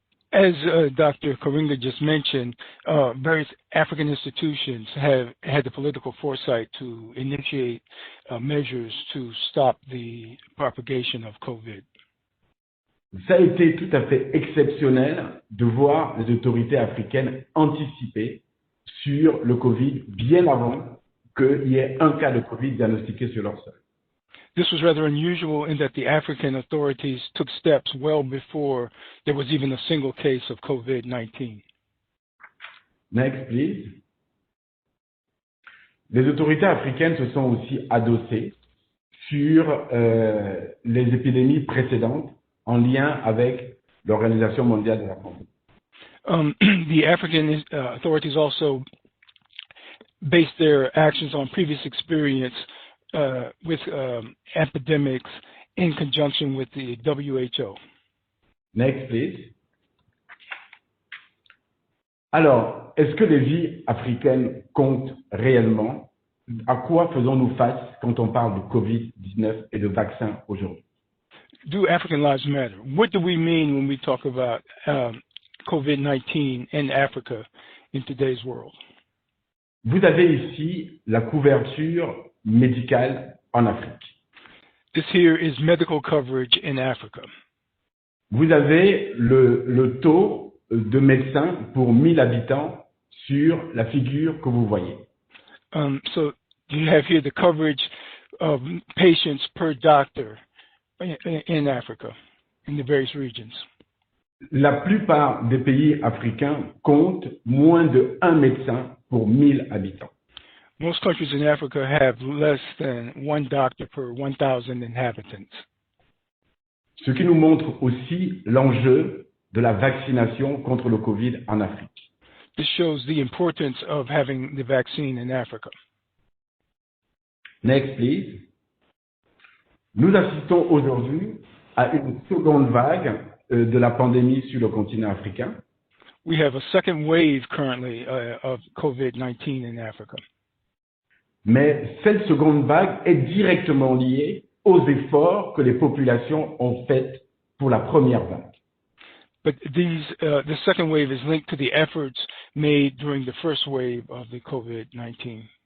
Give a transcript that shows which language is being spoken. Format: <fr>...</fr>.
<en>As Dr. Karinga just mentioned, various African institutions have had the political foresight to initiate measures to stop the propagation of COVID.</en> <fr>Ça a été tout à fait exceptionnel de voir les autorités africaines anticiper sur le Covid bien avant qu'il y ait un cas de Covid diagnostiqué sur leur sol.</fr> <en>This was rather unusual in that the African authorities took steps well before there was even a single case of COVID-19. Next, please.</en> <fr>Les autorités africaines se sont aussi adossées sur les épidémies précédentes en lien avec l'Organisation mondiale de la santé.</fr> <en>The African authorities also based their actions on previous experience with epidemics in conjunction with the WHO. Next, please.</en> <fr>Alors, est-ce que les vies africaines comptent réellement? À quoi faisons-nous face quand on parle de Covid-19 et de vaccins aujourd'hui?</fr> <en>Do African lives matter? What do we mean when we talk about COVID-19 in Africa in today's world?</en> <fr>Vous avez ici la couverture médicale en Afrique.</fr> <en>This here is medical coverage in Africa.</en> <fr>Vous avez le taux de médecins pour 1000 habitants sur la figure que vous voyez.</fr> <en>So you have here the coverage of patients per doctor in Africa, in the various regions.</en> <fr>La plupart des pays africains comptent moins de 1 médecin pour 1000 habitants.</fr> <en>Most countries in Africa have less than 1 doctor per 1,000 inhabitants.</en> <fr>Ce qui nous montre aussi l'enjeu de la vaccination contre le Covid en Afrique.</fr> <en>This shows the importance of having the vaccine in Africa. Next, please.</en> <fr>Nous assistons aujourd'hui à une seconde vague de la pandémie sur le continent africain.</fr> <en>We have a second wave currently of COVID-19 in Africa.</en> <fr>Mais cette seconde vague est directement liée aux efforts que les populations ont faits pour la première vague.</fr> <en>But the second wave is linked to the efforts made during the first wave of the COVID-19.</en>